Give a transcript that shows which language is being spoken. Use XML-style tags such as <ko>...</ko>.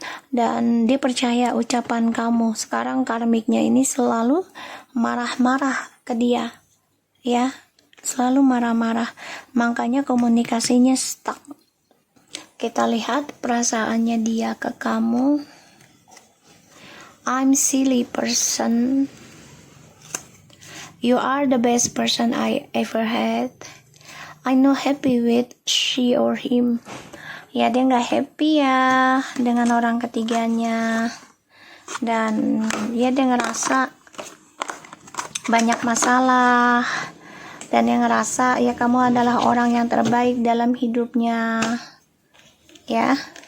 <id>Dan dia percaya ucapan kamu. Sekarang karmiknya ini selalu marah-marah ke dia ya, selalu marah-marah, makanya komunikasinya stuck. Kita lihat perasaannya dia ke kamu.</id> <en>I'm silly person, you are the best person I ever had, I not happy with she or him.</en> <id>Ya, dia nggak happy ya dengan orang ketiganya, dan ya dia ngerasa banyak masalah, dan dia ngerasa ya kamu adalah orang yang terbaik dalam hidupnya ya.</id>